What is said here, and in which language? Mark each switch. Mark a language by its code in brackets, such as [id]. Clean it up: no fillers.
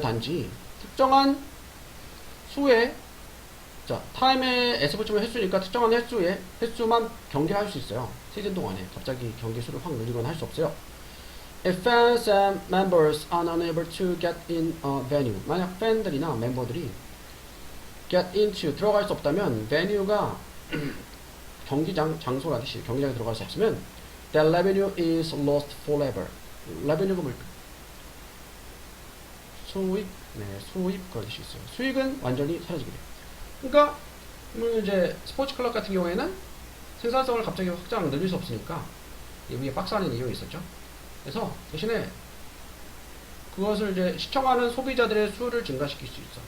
[ko] 단지 특정한 수의, 자, 타임에 S 붙이면 횟수니까 특정한 횟수만 경기를 할 수 있어요. 시즌 동안에 갑자기 경기 수를 확 늘리거나 할 수 없어요. [en] If fans and members are unable to get in a venue, [ko] 만약 팬들이나 멤버들이 [en] get into, [ko] 들어갈 수 없다면, [en] venue가 [ko] 경기장, 장소라는 뜻이, 경기장에 들어갈 수 없으면 [en] that revenue is lost forever. revenue가 [ko] 뭘까? 수입, 네, 수입 그런 뜻이 있어요. 수익은 완전히 사라지게 돼요. 그러니까 이제 스포츠 클럽 같은 경우에는 생산성을 갑자기 확장 늘릴 수 없으니까 위에 박스 안에 이용이 있었죠. 그래서 대신에 그것을 이제 시청하는 소비자들의 수를 증가시킬 수 있어.